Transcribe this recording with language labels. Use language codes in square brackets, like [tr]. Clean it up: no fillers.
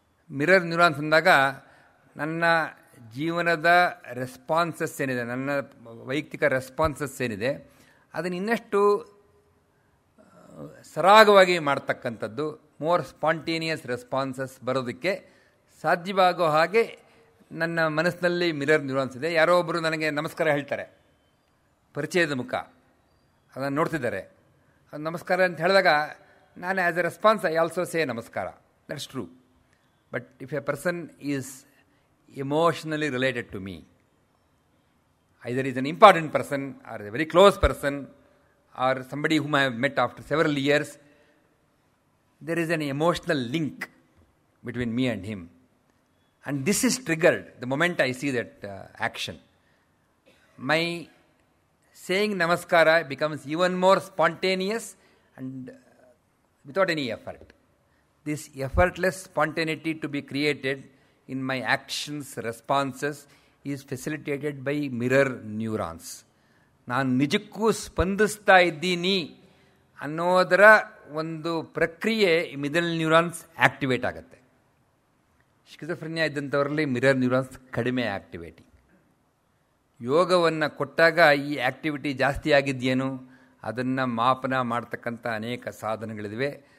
[kn] Mirror neurons ಅಂದಾಗ ನನ್ನ ಜೀವನದ ರೆಸ್ಪಾನ್ಸಸ್ ಏನಿದೆ, ನನ್ನ ವೈಯಕ್ತಿಕ ರೆಸ್ಪಾನ್ಸಸ್ ಏನಿದೆ, ಅದನ್ನು ಇನ್ನಷ್ಟು ಸರಾಗವಾಗಿ ಮಾಡ್ತಕ್ಕಂಥದ್ದು, [en] more spontaneous responses [kn] ಬರೋದಕ್ಕೆ ಸಾಧ್ಯವಾಗೋ ಹಾಗೆ ನನ್ನ ಮನಸ್ಸಿನಲ್ಲಿ ಮಿರರ್ ನ್ಯೂರಾನ್ಸ್ ಇದೆ. ಯಾರೋ ಒಬ್ಬರು ನನಗೆ ನಮಸ್ಕಾರ ಹೇಳ್ತಾರೆ, ಪರಿಚಯದ ಮುಖ, ಅದನ್ನು ನೋಡ್ತಿದ್ದಾರೆ. ಅದು ನಮಸ್ಕಾರ ಅಂತ ಹೇಳಿದಾಗ ನಾನು [en] As a response I also say ನಮಸ್ಕಾರ. That's true. But if a person is emotionally related to me, either is an important person or a very close person or somebody whom I have met after several years, there is an emotional link between me and him, and this is triggered the moment I see that action. My saying namaskara becomes even more spontaneous and without any effort. This effortless spontaneity to be created in my actions, responses is facilitated by mirror neurons. [kn] ನಾನು ನಿಜಕ್ಕೂ ಸ್ಪಂದಿಸ್ತಾ ಇದ್ದೀನಿ ಅನ್ನೋದರ ಒಂದು ಪ್ರಕ್ರಿಯೆ middle neurons activate ಆಗುತ್ತೆ. Schizophrenia ಇದ್ದಂಥವರಲ್ಲಿ mirror neurons ಕಡಿಮೆ ಆ್ಯಕ್ಟಿವೇಟಿ. ಯೋಗವನ್ನು ಕೊಟ್ಟಾಗ ಈ ಆ್ಯಕ್ಟಿವಿಟಿ ಜಾಸ್ತಿ ಆಗಿದೆಯೇನು ಅದನ್ನು ಮಾಪನ ಮಾಡ್ತಕ್ಕಂಥ ಅನೇಕ ಸಾಧನಗಳಿವೆ.